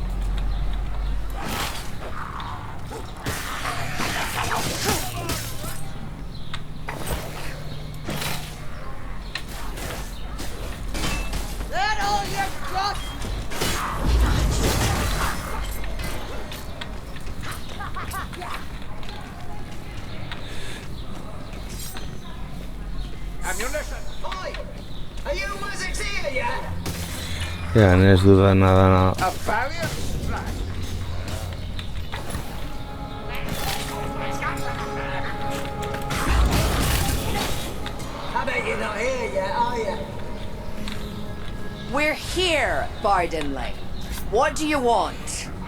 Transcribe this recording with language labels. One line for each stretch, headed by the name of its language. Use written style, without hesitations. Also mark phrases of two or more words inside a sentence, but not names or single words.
English: That all you've got? Ammunition! Oi! Are you Wizards here yet? Ja, ez duda nada. A valiant strike! I bet you're not here yet, are you? We're here, Bardinley. What do you want?